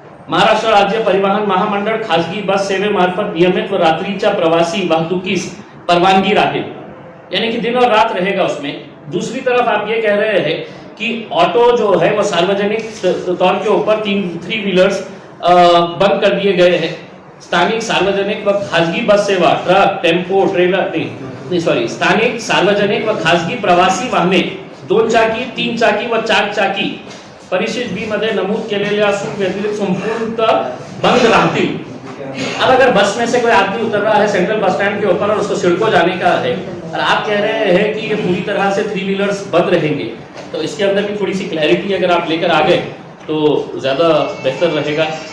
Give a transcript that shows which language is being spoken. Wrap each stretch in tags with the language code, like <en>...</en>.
<mr>महाराष्ट्र राज्य परिवहन महामंडळ खासगी बस सेवेमार्फत नियमित व रात्रीच्या प्रवासी वाहतुकीस परवानगी राहील,</mr> <hi>यानी कि दिन और रात रहेगा उसमें। दूसरी तरफ आप ये कह रहे हैं कि ऑटो जो है वो सार्वजनिक तौर के ऊपर 3 व्हीलर्स बंद कर दिए गए हैं।</hi> <mr>स्थानिक सार्वजनिक व खासगी बस सेवा, ट्रक, टेम्पो, ट्रेलर स्थानिक सार्वजनिक व खासगी प्रवासी वाहने 2 चाकी, 3 चाकी व 4 चाकी परिशिष्ट बी मध्ये नमूद केलेल्या असून व्यतिरिक्त संपूर्णतः बंद राहतील।</mr> <hi>अब अगर बस में से कोई आदमी उतर रहा है सेंट्रल बस स्टैंड के ऊपर और उसको सिडको जाने का है और आप कह रहे हैं कि ये पूरी तरह से 3 व्हीलर्स बंद रहेंगे, तो इसके अंदर भी थोड़ी सी क्लैरिटी अगर आप लेकर आ गए तो ज्यादा बेहतर रहेगा।</hi>